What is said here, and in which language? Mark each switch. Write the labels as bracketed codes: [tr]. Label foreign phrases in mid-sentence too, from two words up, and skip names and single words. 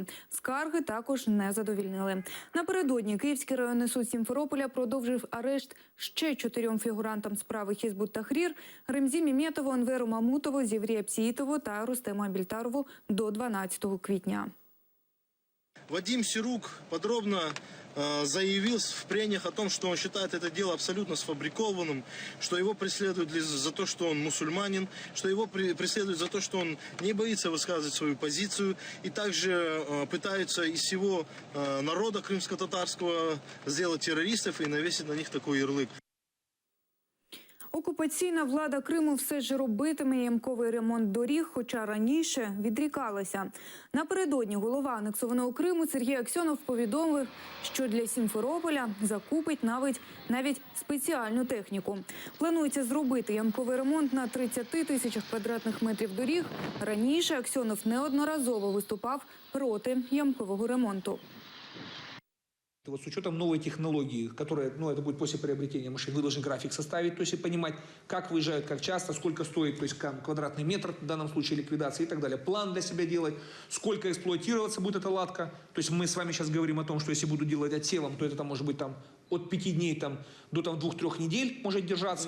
[uk] Скарги також не задовільнили. Напередодні Київський районний суд Сімферополя продовжив арешт ще 4 фігурантам справи Хізбут Тахрір – Ремзі Міметову, Анверу Мамутову, Зіврі Апсіїтову та Рустему Більтарову до 12 квітня. [ru] Вадим Сирук подробно заявил в прениях о том, что он считает это дело абсолютно сфабрикованным, что его преследуют за то, что он мусульманин, что его преследуют за то, что он не боится высказывать свою позицию, и также пытаются из всего народа крымско-татарского сделать террористов и навесить на них такой ярлык. [uk] Окупаційна влада Криму все ж робитиме ямковий ремонт доріг, хоча раніше відрікалася. Напередодні голова анексованого Криму Сергій Аксьонов повідомив, що для Сімферополя закупить навіть спеціальну техніку. Планується зробити ямковий ремонт на 30 тисячах квадратних метрів доріг. Раніше Аксьонов неодноразово виступав проти ямкового ремонту. [ru] Вот с учетом новой технологии, которая, это будет после приобретения машин, вы должны график составить, то есть понимать, как выезжают, как часто, сколько стоит, то есть квадратный метр, в данном случае ликвидации и так далее. План для себя делать, сколько эксплуатироваться будет эта латка. То есть мы с вами сейчас говорим о том, что если буду делать отсевом, то это может быть от 5 дней до 2-3 недель может держаться.